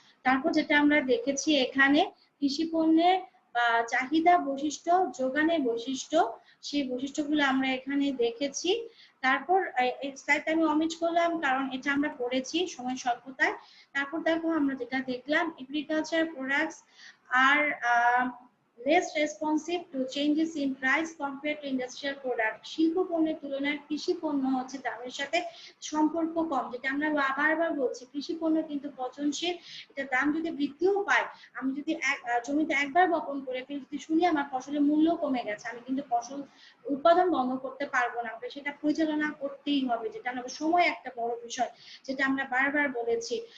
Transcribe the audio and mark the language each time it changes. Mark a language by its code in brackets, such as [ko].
[bn] তারপর যেটা আমরা দেখেছি এখানে কৃষি পণ্যের চাহিদা বৈশিষ্ট্য, যোগানের বৈশিষ্ট্য, সেই বৈশিষ্ট্যগুলো আমরা এখানে দেখেছি। তারপর এই স্লাইডটা আমি অমিট করলাম কারণ এটা আমরা পড়েছি সময় স্বল্পতায়। তারপর দেখো আমরা যেটা দেখলাম [en] Agriculture products are less responsive to changes in price compared to industrial product. [bn] শিল্প পণ্যের তুলনায় কৃষি পণ্য হচ্ছে দামের সাথে সম্পর্ক কম, যেটা আমরা বারবার বলছি। কৃষি পণ্য কিন্তু পচনশীল, এটা দাম যদি বৃদ্ধিও পায়, আমি যদি জমিতে একবার বপন করে ফেলি, যদি শুনি আমার ফসলের মূল্য কমে গেছে, আমি কিন্তু ফসল উৎপাদন বন্ধ করতে পারবো না, আমাকে সেটা পরিচালনা করতেই হবে, যেটা আমাদের সময় একটা বড় বিষয়, যেটা আমরা বারবার বলেছি।